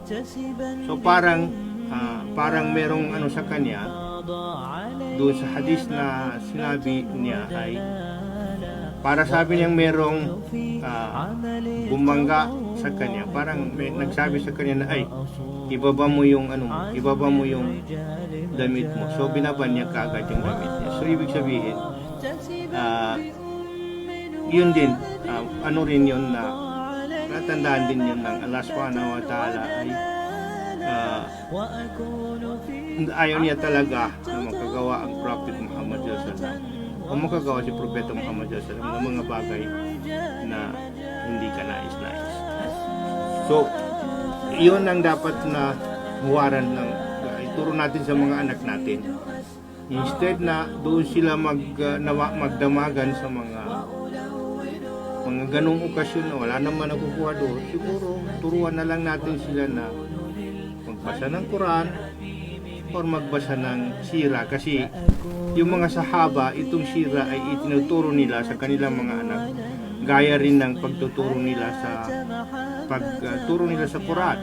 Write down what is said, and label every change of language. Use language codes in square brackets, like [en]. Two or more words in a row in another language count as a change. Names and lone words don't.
[tl] So parang merong ano sa kanya, doon sa hadis na sinabi niya ay para sabi niyang merong bumangga sa kanya, parang nagsabi sa kanya na ay ibaba mo yung damit mo. So binaban niya kaagad yung damit niya. So ibig sabihin yun din, ano rin yun na natandaan din yun ng Allah [ar] سبحانه وتعالى [tl] ay ayaw niya talaga na makagawa ang Prophet Muhammad [ar] صلى الله عليه وسلم [tl] o makagawa si Propeta Muhammad [ar] صلى الله عليه وسلم [tl] ng mga bagay na hindi ka nais-nais. So yun ang dapat na huwaran ng ituro natin sa mga anak natin. Instead na doon sila magdamagan sa mga ganong okasyon na wala naman nakukuha doon, siguro turuan na lang natin sila na magbasa ng Quran or magbasa ng sira, kasi yung mga sahaba, itong sira ay itinuturo nila sa kanilang mga anak gaya rin ng pagtuturo nila sa Quran.